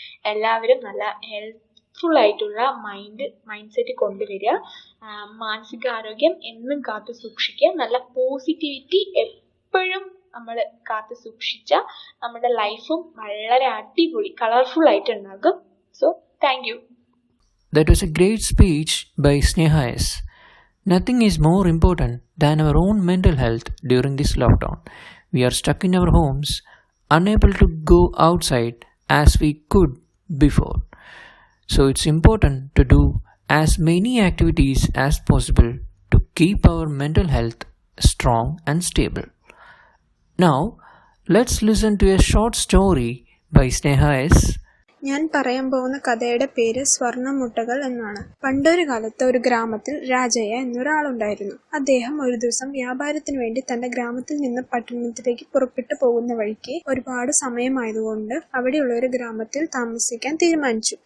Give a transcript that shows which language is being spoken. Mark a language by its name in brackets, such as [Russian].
[Malayalam] എല്ലാവരും നല്ല ഹെൽത്ത്ഫുൾ ആയിട്ടുള്ള മൈൻഡ് സെറ്റ് കൊണ്ടുവരിക, മാനസികാരോഗ്യം എന്നും കാത്തു സൂക്ഷിക്കുക, നല്ല പോസിറ്റിവിറ്റി എപ്പോഴും നമ്മൾ കാത്തു സൂക്ഷിച്ചാൽ നമ്മുടെ ലൈഫും വളരെ അടിപൊളി colourful ആയിട്ടുണ്ടാകും. [English] So thank you. That was a great speech by Sneha S. Nothing is more important than our own mental health during this lockdown. We are stuck in our homes, unable to go outside as we could before. So it's important to do as many activities as possible to keep our mental health strong and stable. Now, Let's listen to a short story by Sneha S. [Malayalam] ഞാൻ പറയാൻ പോകുന്ന കഥയുടെ പേര് സ്വർണ്ണമുട്ടകൾ എന്നാണ്. പണ്ടൊരു കാലത്ത് ഒരു ഗ്രാമത്തിൽ രാജയ്യ എന്നൊരാളുണ്ടായിരുന്നു. അദ്ദേഹം ഒരു ദിവസം വ്യാപാരത്തിന് വേണ്ടി തന്റെ ഗ്രാമത്തിൽ നിന്ന് പട്ടണത്തിലേക്ക് പുറപ്പെട്ടു പോകുന്ന വഴിക്ക് ഒരുപാട് സമയമായതുകൊണ്ട് അവിടെയുള്ള ഒരു ഗ്രാമത്തിൽ താമസിക്കാൻ തീരുമാനിച്ചു.